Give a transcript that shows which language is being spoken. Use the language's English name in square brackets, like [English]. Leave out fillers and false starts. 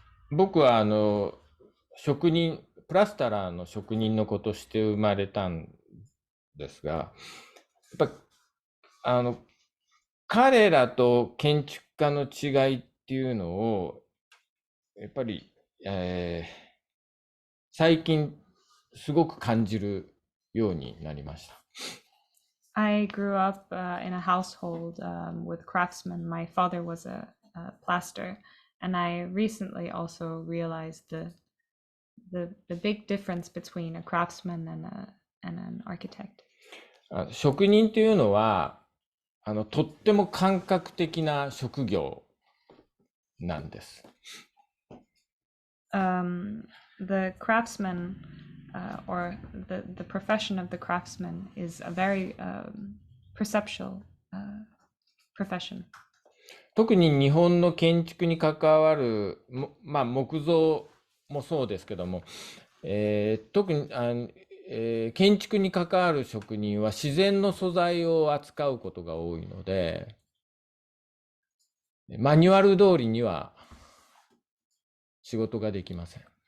[Japanese] 僕は職人、プラスタラーの職人の子として生まれたんですが、やっぱ彼らと建築家の違いっていうのをやっぱり、最近すごく感じるようになりました。 [English] I grew up in a household with craftsmen. My father was a plaster, and I recently also realized the big difference between a craftsman and an architect. [Japanese] 職人っていうのはとっても感覚的な職業なんです。 [English] The craftsman or the profession of the craftsman is a very perceptual profession. [Japanese] 特に日本の建築に関わる、木造もそうですけども、特に建築に関わる職人は自然の素材を扱うことが多いので、マニュアル通りには仕事ができません。